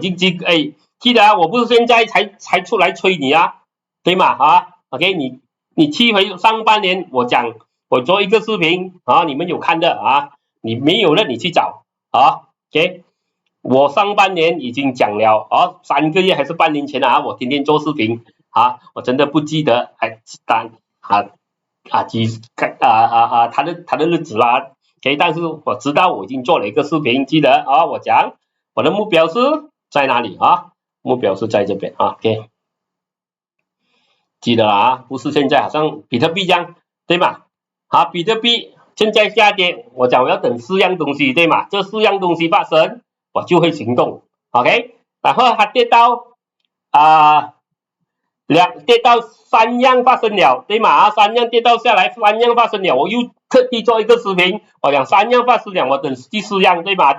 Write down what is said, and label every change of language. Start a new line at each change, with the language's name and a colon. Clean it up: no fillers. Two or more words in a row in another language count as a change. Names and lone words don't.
Chinese: 就記得我不是現在才出來催你對嗎OK 你去回上半年我講我做一個視頻你們有看的你沒有了你去找OK， 我上半年已經講了3個月還是半年前我天天做視頻我真的不記得他的日子啦，OK， 但是我知道我已經做了一個視頻，記得我講我的目標是在哪裡目標是在這邊啊 ，OK， 記得了啊，不是现在好像比特币这样，对吗？好，比特币现在下跌，我讲我要等4樣東西，对嗎？這4樣東西發生，我就會行動 ，OK， 然後它跌到跌到3樣發生了，對嗎？3樣跌到下來，3樣發生了，我又特地做一個視頻，我講3樣發生了，我等第4樣，對吧？